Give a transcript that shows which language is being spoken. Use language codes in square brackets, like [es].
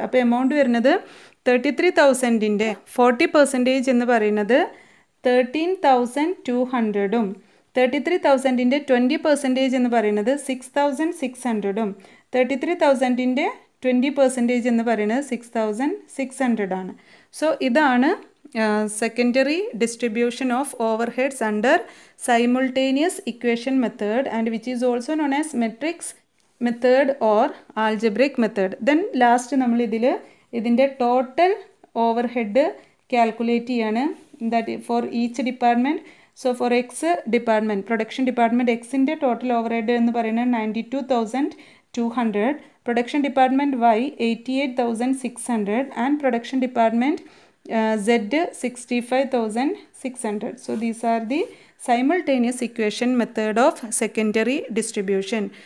[ml] അപ്പോൾ എമൗണ്ട് വരുന്നത് 33,000ൻ്റെ 40% എന്ന് പറയുന്നത് 13,200ഉം 33,000ൻ്റെ 20% എന്ന് പറയുന്നത് 6,600ഉം 33,000ൻ്റെ 20% എന്ന് പറയുന്നത് 6,600 ആണ്. സോ ഇതാണ് [en] secondary distribution of overheads under simultaneous equation method, and which is also known as matrix method or algebraic method. Then last [ml] നമ്മൾ ഇതിൻ്റെ ടോട്ടൽ ഓവർഹെഡ് കാൽക്കുലേറ്റ് ചെയ്യാണ്. [en] That for each department. So for X department, production department എക്സിൻ്റെ total overhead [ml] എന്ന് പറയുന്നത് [en] 92,200, production department Y 88,600, and production department Z 65,600. So these are the simultaneous equation method of secondary distribution.